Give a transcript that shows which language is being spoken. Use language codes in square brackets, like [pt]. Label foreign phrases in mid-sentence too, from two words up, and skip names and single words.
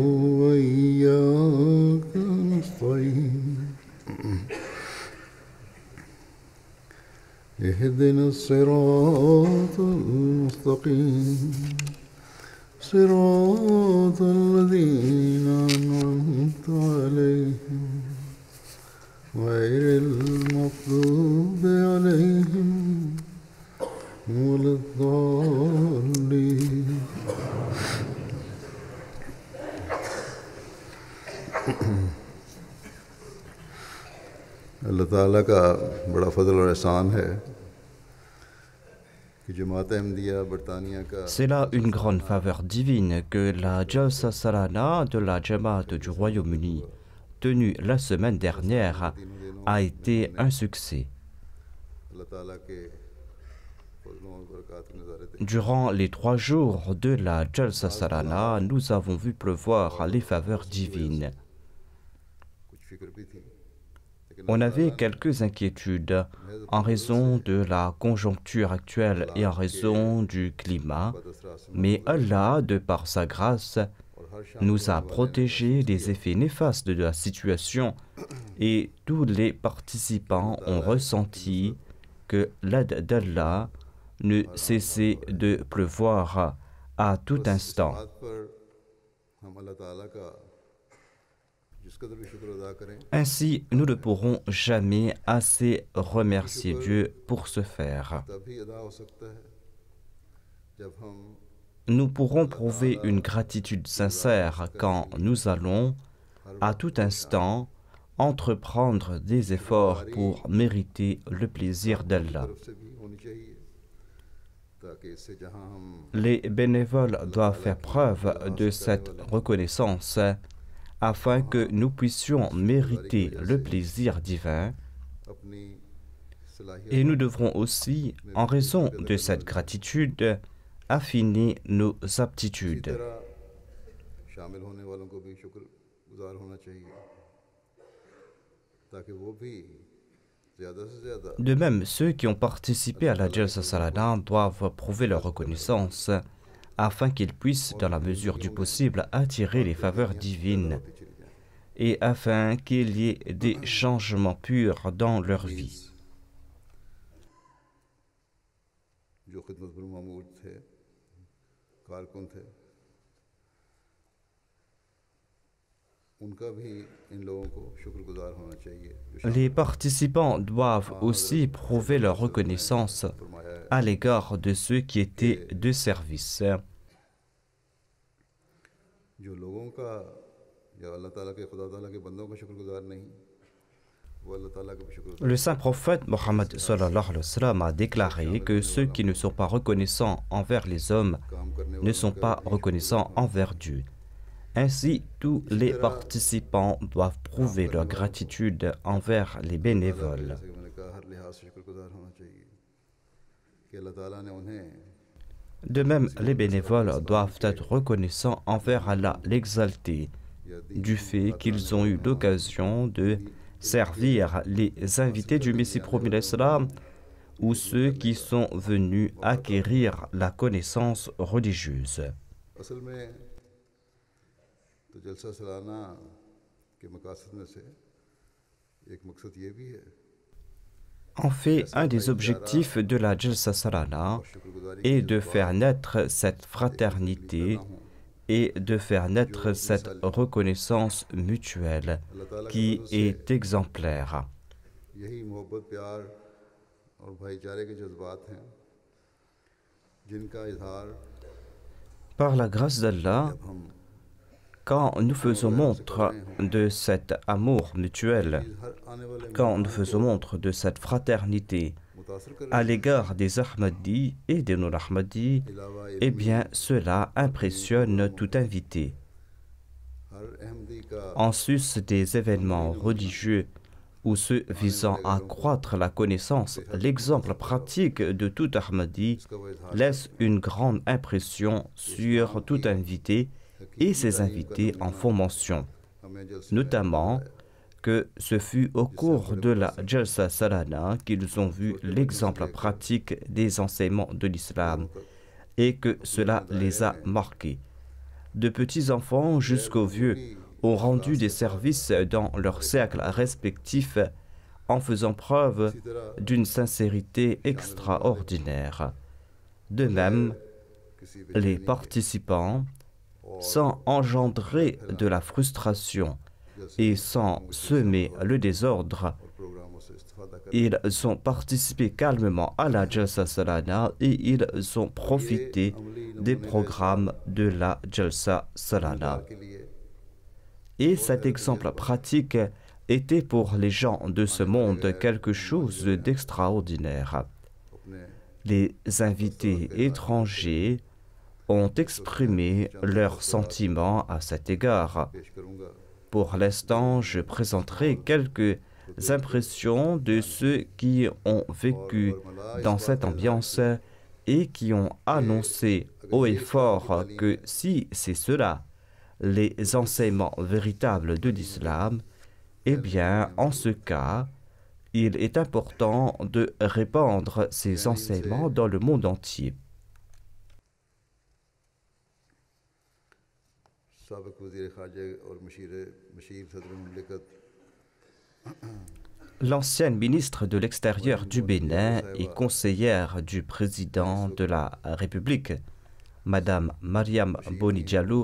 [ar] وإياك نستعين اهدنا الصراط المستقيم صراط الذين أنعمت عليهم غير المغضوب عليهم ولا الضالين [ur] اللہ تعالیٰ کا بڑا فضل اور احسان ہے کہ جماعت احمدیہ برطانیہ کا [fr] C'est là une grande faveur divine que la Jalsa Salana de la Jamaat du Royaume-Uni, tenue la semaine dernière, a été un succès. [ur] اللہ تعالیٰ کے فضلوں اور برکات کی نظارت [fr] Durant les 3 jours de la Jalsa Salana, nous avons vu pleuvoir les faveurs divines. [ur] کچھ فکر بھی تھی [fr] On avait quelques inquiétudes en raison de la conjoncture actuelle et en raison du climat, mais Allah, de par sa grâce, nous a protégés des effets néfastes de la situation et tous les participants ont ressenti que l'aide d'Allah ne cessait de pleuvoir à tout instant. [ur] بات پر ہم اللہ تعالیٰ کا جس قدر بھی شکر ادا کریں [fr] Ainsi, nous ne pourrons jamais assez remercier Dieu pour ce faire. [ur] تبھی ادا ہو سکتا ہے جب ہم [fr] Nous pourrons prouver une gratitude sincère quand nous allons, à tout instant, entreprendre des efforts pour mériter le plaisir d'Allah. [ur] طرف سے بھی ہونی چاہیے تاکہ اس سے جہاں ہم [fr] Les bénévoles doivent faire preuve de cette reconnaissance afin que nous puissions mériter le plaisir divin [ur] اپنی صلاحیت [fr] et nous devrons aussi, en raison de cette gratitude, affiner nos aptitudes. [ur] طرح شامل ہونے والوں کو بھی شکرگزار ہونا چاہیے تاکہ وہ بھی زیادہ سے زیادہ [fr] De même, ceux qui ont participé à la Jalsa Salana doivent prouver leur reconnaissance afin qu'ils puissent, dans la mesure du possible, attirer les faveurs divines [ur] ہوتی چلی جائیں [fr] et afin qu'il y ait des changements purs dans leur vie. [ur] جو خدمت پر مامور تھے کارکن تھے ان کا بھی ان لوگوں کو شکرگزار ہونا چاہیے جو [fr] Les participants doivent aussi prouver leur reconnaissance [ur] فرمایا ہے [fr] à l'égard de ceux qui étaient de service. [ur] جو لوگوں کا یا اللہ تعالیٰ کے خدا تعالیٰ کے بندوں کا شکرگزار نہیں وہ اللہ تعالیٰ کا بھی شکرگزار [fr] Le saint prophète Mohammed [ar] صلى الله عليه وسلم [fr] a déclaré que ceux qui ne sont pas reconnaissants envers les hommes [ur] کام کرنے [fr] ne [ur] वालों [fr] sont pas reconnaissants envers Dieu. Ainsi, tous les participants doivent prouver leur gratitude envers les bénévoles. [ur] جیسے کہ میں نے کہا ہر لحاظ سے شکرگزار ہونا چاہیے کہ اللہ تعالیٰ نے انہیں [fr] De même, les bénévoles doivent être reconnaissants envers Allah l'exalté du fait qu'ils ont eu l'occasion de servir les invités du Messie promis l'Islam ou ceux qui sont venus acquérir la connaissance religieuse. [ur] اصل میں تو جلسہ سالانہ کے مقاصد میں سے ایک مقصد یہ بھی ہے [fr] En fait, un des objectifs de la Jalsa Salana est de faire naître cette fraternité et de faire naître cette reconnaissance mutuelle qui est exemplaire. [ur] یہی محبت پیار اور بھائی چارے کے جذبات ہیں جن کا اظہار [fr] Par la grâce d'Allah, [ur] جب ہم [fr] quand nous faisons montre de cet amour mutuel, [ur] ہر آنے والے [fr] quand nous faisons montre de cette fraternité [ur] متاثر کر [fr] à l'égard des Ahmadis et des non-Ahmadis, [ur] अलावा [fr] eh bien cela impressionne tout invité. [ur] ہر احمدی کا [fr] En sus des événements religieux ou ceux visant à accroître la connaissance, l'exemple pratique de tout Ahmadi [ur] اس کا وہ اظہار [fr] laisse une grande impression sur tout invité et ses invités en font mention, [ur] ہمیں جلد [fr] notamment que ce fut au cours de la Jalsa Salana qu'ils ont vu l'exemple pratique des enseignements de l'islam et que cela les a marqués. De petits enfants jusqu'aux vieux ont rendu des services dans leurs cercles respectifs en faisant preuve d'une sincérité extraordinaire. De même, les participants, sans engendrer de la frustration et sans semer le désordre, [ur] پروگراموں سے استفادہ کر [fr] ils ont participé calmement à la Jalsa Salana et ils ont profité des programmes de la Jalsa Salana. [ur] کے لیے [fr] Et cet exemple pratique était pour les gens de ce monde quelque chose d'extraordinaire. [ur] अपने [fr] Les invités étrangers ont exprimé leurs sentiments à cet égard. [ur] پیش کروں گا [fr] Pour l'instant, je présenterai quelques impressions de ceux qui ont vécu dans cette ambiance et qui ont annoncé haut et fort que si c'est cela, les enseignements véritables de l'islam, eh bien, en ce cas, il est important de répandre ces enseignements dans le monde entier. [ur] سابق وزیر خارجہ اور مشیر صدر مملکت [fr] L'ancienne ministre de l'Extérieur du Bénin et conseillère du président de la République, Madame Mariam Boni Diallo,